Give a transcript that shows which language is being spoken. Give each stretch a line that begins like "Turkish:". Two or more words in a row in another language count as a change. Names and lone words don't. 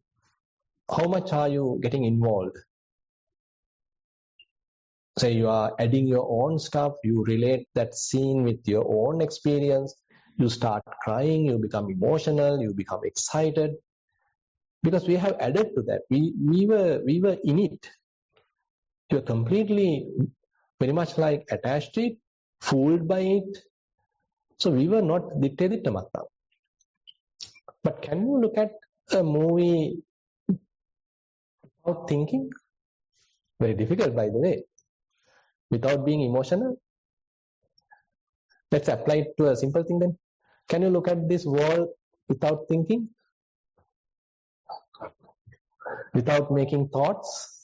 English: How much are you getting involved? Say you are adding your own stuff, you relate that scene with your own experience, you start crying, you become emotional, you become excited. Because we have added to that. We were in it. You're completely very much like attached to it, fooled by it. So we were not
Pali: ditte ditta matta.
English: But can you look at a movie without thinking? Very difficult, by the way. Without being emotional? Let's apply it to a simple thing then. Can you look at this world without thinking? Without making thoughts?